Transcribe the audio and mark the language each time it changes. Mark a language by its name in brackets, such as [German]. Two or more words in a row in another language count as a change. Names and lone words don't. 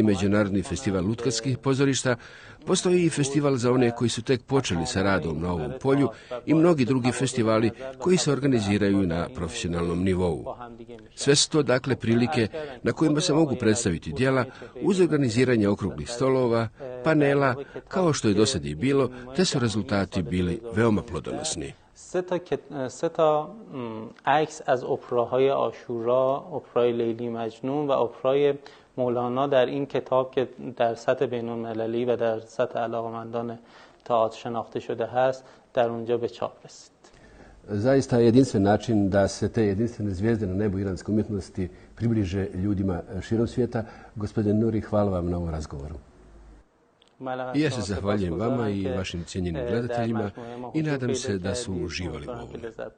[Bosnian] međunarodni festival lutkarskih pozorišta, postoji i festival za one koji su tek počeli sa radom na ovom polju i mnogi drugi festivali koji se organiziraju na profesionalnom nivou. Sve su to dakle prilike na kojima se mogu predstaviti djela uz organiziranje okruglih stolova, panela, kao što je do sada i bilo, te su rezultati bili veoma plodonosni. [Persian] سه تا عکس از اپراهای عاشورا، اپرای لیلی مجنون و اپرای مولانا در این کتاب که در سطح بین‌المللی و در سطح علاقمندان تئاتر شناخته شده هست در اونجا به چاپ رسید. [Bosnian] Zaista je jedinstven način da se te jedinstvene zvijezde na nebu iranske umjetnosti približe ljudima širom svijeta. Gospodin Nuri, hvala vam na ovom razgovoru. I ja se zahvaljujem vama i vašim cijenjenim gledateljima i nadam se da su uživali u ovome.